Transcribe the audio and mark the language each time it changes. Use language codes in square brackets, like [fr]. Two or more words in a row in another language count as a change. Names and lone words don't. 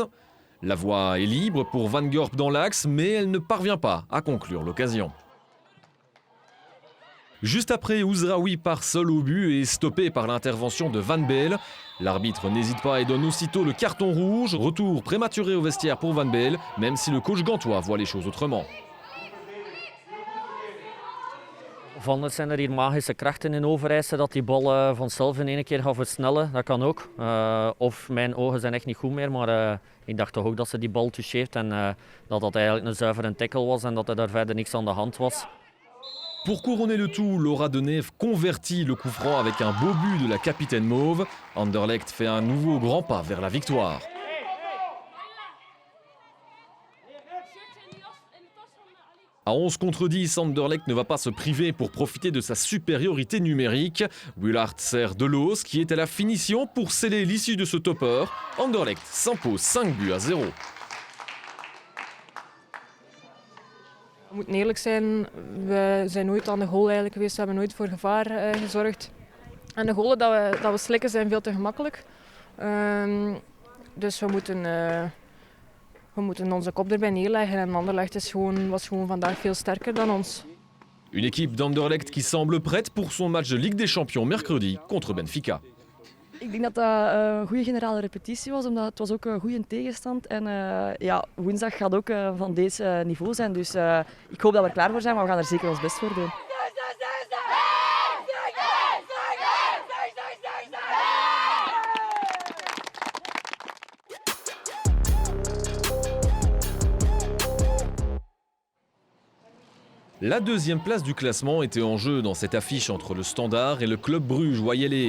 [fr] La voie est libre pour Van Gorp dans l'axe, mais elle ne parvient pas à conclure l'occasion. Juste après, Ouzraoui part seul au but et est stoppé par l'intervention de Van Beel. L'arbitre n'hésite pas et donne aussitôt le carton rouge. Retour prématuré au vestiaire pour Van Beel, même si le coach gantois voit les choses autrement. [nl] Van zijn er hier magische krachten in Overijse dat die bal vanzelf in één keer gaat versnellen. Dat kan ook. Of mijn ogen zijn echt niet goed meer, maar ik dacht toch ook dat ze die bal toucheert en dat dat eigenlijk een zuivere tackle was en dat er daar verder niks aan de hand was. [fr] Pour couronner le tout, Laura Deneve convertit le coup franc avec un beau but de la capitaine mauve. Anderlecht fait un nouveau grand pas vers la victoire. À 11 contre 10, Anderlecht ne va pas se priver pour profiter de sa supériorité numérique. Willard sert Deloos qui est à la finition pour sceller l'issue de ce topper. Anderlecht s'impose 5-0. [nl] We moeten eerlijk zijn, we zijn nooit aan de goal eigenlijk geweest, we hebben nooit voor gevaar gezorgd. En de goalen dat we slikken zijn veel te gemakkelijk. Dus we moeten onze kop erbij neerleggen en Anderlecht was gewoon vandaag veel sterker dan ons. [fr] Une équipe d'Anderlecht qui semble prête pour son match de Ligue des Champions mercredi contre Benfica. [nl] Ik denk dat dat een goede generale repetitie was, omdat het was ook een goede tegenstand. En woensdag gaat ook van deze niveau zijn. Dus ik hoop dat we er klaar voor zijn, maar we gaan er zeker ons best voor doen. [fr] La deuxième place du classement était en jeu dans cette affiche entre le Standard et le club Bruges Wayele.